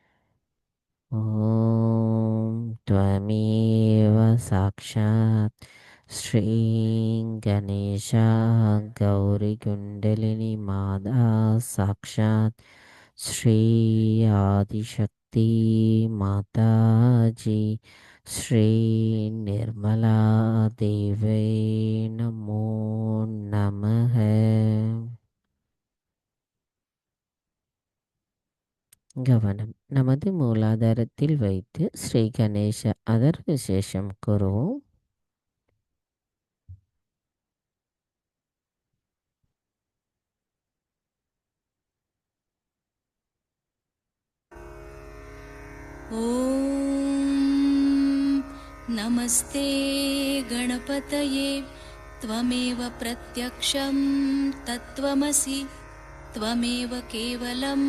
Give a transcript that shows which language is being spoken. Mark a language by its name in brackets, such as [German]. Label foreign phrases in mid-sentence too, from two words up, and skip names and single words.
[Sanskrit] ॐ त्वमेव साक्षात् श्री गणेश गौरी कुण्डलिनी माता साक्षात् श्री आदिशक्ति माताजी श्री निर्मला देव्यै नमो नमः. [Tamil] கவனம் நமது மூலாதாரத்தில் வைத்து ஸ்ரீ கணேச அதர் விசேஷம் கூறுவோம். [Sanskrit] ॐ नमस्ते गणपतये त्वमेव प्रत्यक्षं तत्त्वमसि त्वमेव केवलं